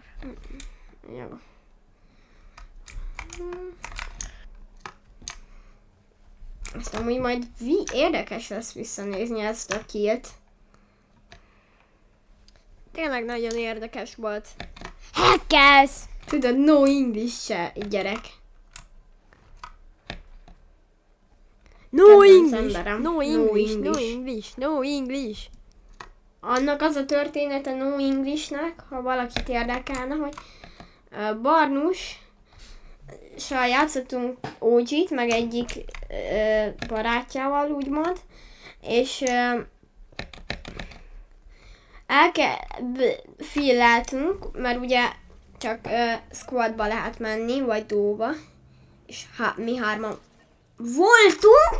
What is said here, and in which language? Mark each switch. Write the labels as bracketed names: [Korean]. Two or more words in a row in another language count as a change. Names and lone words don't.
[Hungarian] Jó. Azt amúgy majd érdekes lesz visszanézni ezt a killt. Tényleg nagyon érdekes volt. Hackelsz! Tudod, [English] no English [Hungarian] se, gyerek. No Kedvenc English, emberem. [English] no No English, no English. English, no English. [Hungarian] Annak az a története [English] No Englishnek, [Hungarian] ha valakit érdekelne, hogy Barnus játszottunk OG-t, meg egyik barátjával, úgymond, és filleltünk, mert ugye csak squadba lehet menni, vagy duóba, és mi 3-an voltunk.